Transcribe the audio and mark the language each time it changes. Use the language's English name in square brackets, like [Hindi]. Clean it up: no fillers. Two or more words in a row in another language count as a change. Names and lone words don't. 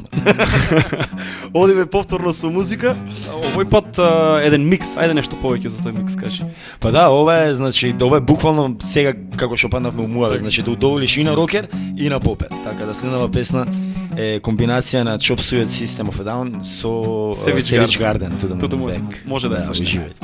[Macedonian] Одиме повторно со музика. Овој пат еден микс, ајде нешто повеќе за тој микс кажи. Па да, ова е буквално сега како што паднавме у муаве, значи да удоволиш и на рокер и на попер. Така да следнава песна е комбинација на Chop Suey System of a Down со Savage Garden, To the Moon Back. Може да слушаме. Уживајте.